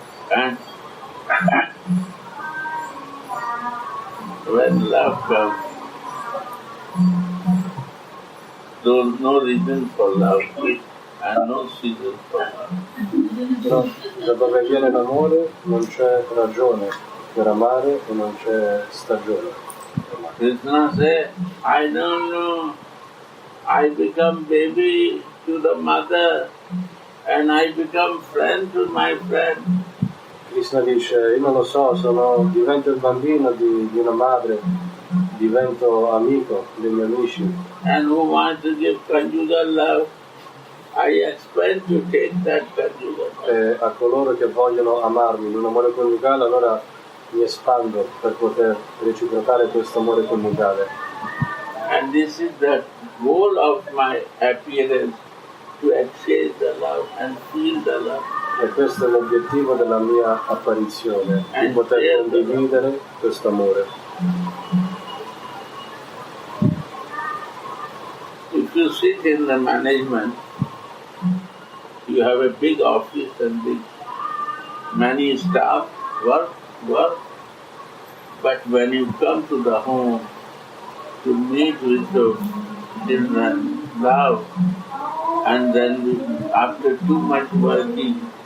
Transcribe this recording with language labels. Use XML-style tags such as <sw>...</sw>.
<en>And when love comes, there's no reason for love and no season for love.</en> <it>Però da dove viene l'amore non c'è ragione per amare e non c'è stagione.</it> <en>Krishna said, I don't know, I become baby to the mother and I become friend to my friend.</en> <it>Krishna dice, io non lo so, divento il bambino di una madre, divento amico dei miei amici.</it> <en>And who wants to give conjugal love, I expect to take that conjugal love.</en> <it>E a coloro che vogliono amarmi in un amore coniugale, allora mi espando per poter reciprocare questo amore coniugale.</it> <en>And this is the goal of my appearance, to exchange the love and feel the love.</en> <it>E questo è l'obiettivo della mia apparizione, di poter condividere questo amore.</it> <en>If you sit in the management, you have a big office and many staff, work, but when you come to the home to meet with the children, love, and then after too much working,</en>